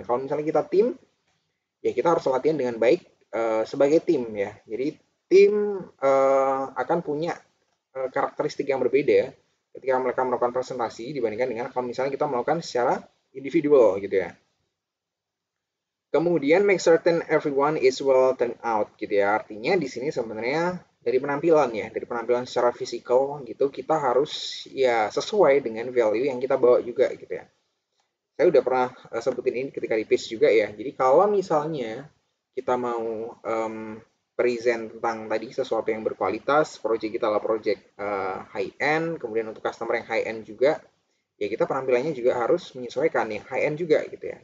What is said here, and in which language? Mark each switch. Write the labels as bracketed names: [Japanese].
[Indonesian] Kalau misalnya kita tim, ya kita harus latihan dengan baik sebagai tim ya. Jadi tim akan punya karakteristik yang berbeda ketika mereka melakukan presentasi dibandingkan dengan kalau misalnya kita melakukan secara individual gitu ya. [English] Kemudian make certain everyone is well turned out gitu ya. [Indonesian] Artinya di sini sebenarnya dari penampilan ya, dari penampilan secara fisikal gitu kita harus ya sesuai dengan value yang kita bawa juga gitu ya. Saya udah pernah sebutin ini ketika di pitch juga ya. Jadi kalau misalnya kita mau present tentang tadi sesuatu yang berkualitas, project kita adalah project high end, kemudian untuk customer yang high end juga, ya kita penampilannya juga harus menyesuaikan yang high end juga gitu ya.